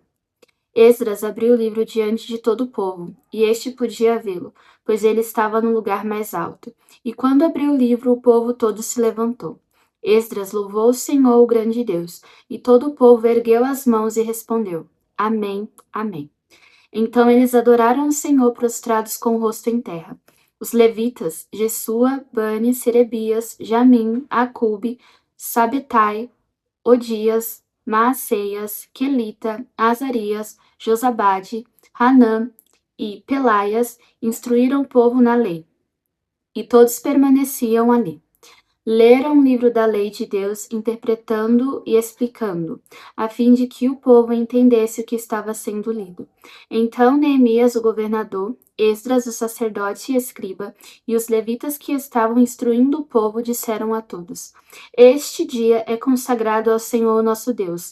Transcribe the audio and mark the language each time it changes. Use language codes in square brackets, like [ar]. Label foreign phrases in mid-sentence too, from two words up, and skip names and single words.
[pt] Esdras abriu o livro diante de todo o povo, e este podia vê-lo, pois ele estava no lugar mais alto. E quando abriu o livro, o povo todo se levantou. Esdras louvou o Senhor, o grande Deus, e todo o povo ergueu as mãos e respondeu: Amém, Amém. Então eles adoraram o Senhor prostrados com o rosto em terra. Os levitas, Jesua, Bani, Serebias, Jamim, Acube, Sabetai, Odias, Maaseias, Quelita, Azarias, Josabade, Hanã e Pelaias instruíram o povo na lei, e todos permaneciam ali. Leram o livro da lei de Deus, interpretando e explicando, a fim de que o povo entendesse o que estava sendo lido. Então Neemias, o governador, Esdras, o sacerdote e escriba, e os levitas que estavam instruindo o povo disseram a todos: Este dia é consagrado ao Senhor nosso Deus.